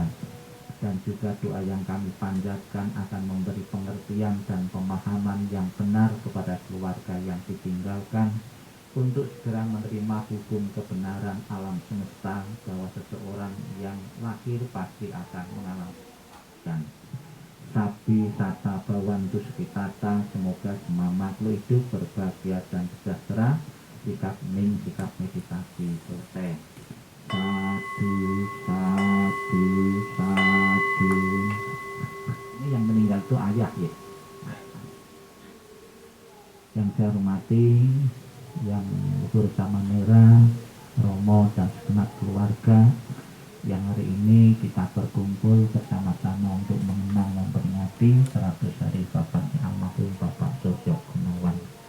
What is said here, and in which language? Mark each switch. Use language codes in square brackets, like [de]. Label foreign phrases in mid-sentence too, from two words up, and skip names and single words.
[id] Dan juga doa yang kami panjatkan akan memberi pengertian dan pemahaman yang benar kepada keluarga yang ditinggalkan untuk segera menerima hukum kebenaran alam semesta bahwa seseorang yang lahir pasti akan mengalami dan [pi] sapi sata bawantu sekitata, [id] semoga semua makhluk hidup berbahagia dan sejahtera. Sikap ning, sikap meditasi selesai. [pi] Sadu, sadu, sadu. [id] Ini yang meninggal itu ayah ya. Yang saya hormati, yang bersama Mera, Romo, dan segenap keluarga yang hari ini kita berkumpul bersama-sama untuk mengenang memperingati 100 hari bapaknya almarhum Bapak Suryo Gunawan.